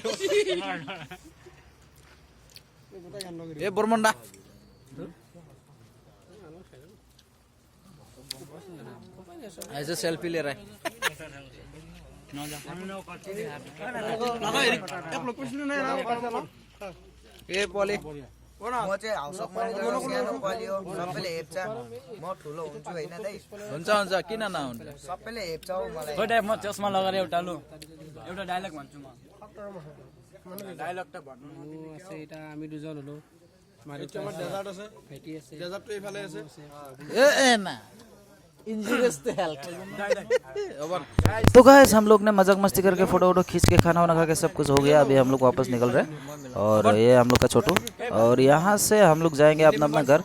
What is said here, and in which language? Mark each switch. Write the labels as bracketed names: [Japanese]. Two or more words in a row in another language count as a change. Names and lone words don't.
[Hindi] ये बरमंडा ऐसे सेल्फी ले रहा है। ये पॉली [Nepali] म चाहिँ [English] house of manager [Nepali] सानो पलियो सबैले हेप्छ म ठुलो हुन्छु हैन दाइ हुन्छ किन नहुन्छ सबैले हेप्छ हौ मलाई खोइ म चस्मा लगाएर एउटा डायलग भन्छु म डायलग त भन्नु न। [Bangla] সেইটা আমি দুজন হলো [Hindi] तो गाइस हम लोग ने मजाक मस्ती करके फोटो वोटो खींच के खाना वाना खा के सब कुछ हो गया। अभी हम लोग वापस निकल रहे हैं और ये हम लोग का छोटू, और यहाँ से हम लोग जाएंगे अपना अपना घर।